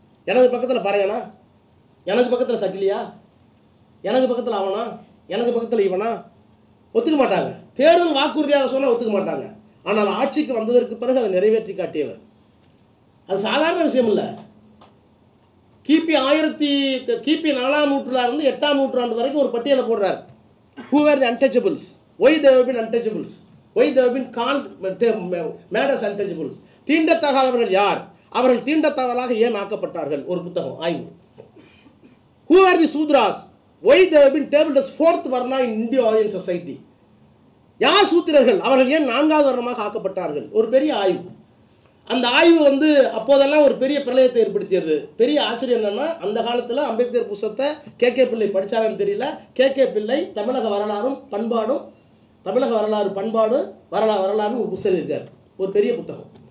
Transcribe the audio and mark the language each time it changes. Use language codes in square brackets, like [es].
[ta] எனக்கு பக்கத்தில் பாருங்கண்ணா, எனக்கு பக்கத்தில் சக்கிலியா, எனக்கு பக்கத்தில் அவனா, எனக்கு பக்கத்தில் இவனா, ஒத்துக்க மாட்டாங்க. தேர்தல் வாக்குறுதியாக சொன்னால் ஒத்துக்க மாட்டாங்க. ஆனால் ஆட்சிக்கு வந்ததற்கு பிறகு அதை நிறைவேற்றி காட்டியவர். அது சாதாரண விஷயம் இல்லை. கிபி 4ஆம் நூற்றாண்டிலிருந்து 8ஆம் நூற்றாண்டு வரைக்கும் ஒரு பட்டியலை போடுறார். [en] Who were the untouchables? Why they have been untouchables? Why they have been called made as untouchables? [ta] தீண்டத்தகாதவர்கள் யார், அவர்கள் தீண்டத்தகாதவர்களாக ஏன் ஆக்கப்பட்டார்கள்? ஒரு புத்தகம் ஆய்வு. [en] Who are the Sudras? Why they have been tabled as 4th varna in Indo-Aryan society? [ta] யார் சூத்திரர்கள், அவர்கள் ஏன் 4வது வர்ணமாக ஆக்கப்பட்டார்கள்? ஒரு பெரிய ஆய்வு. அந்த ஆய்வு வந்து அப்போதெல்லாம் ஒரு பெரிய பிரளயத்தை ஏற்படுத்தியது. பெரிய ஆச்சரியம் என்னன்னா, அந்த காலத்தில் அம்பேத்கர் புத்தகத்தை கே பிள்ளை படித்தாருன்னு தெரியல. கே பிள்ளை தமிழக வரலாறும் பண்பாடும், தமிழக வரலாறு பண்பாடு வரலாறு ஒரு புத்தகம் இருக்கார், ஒரு பெரிய புத்தகம்.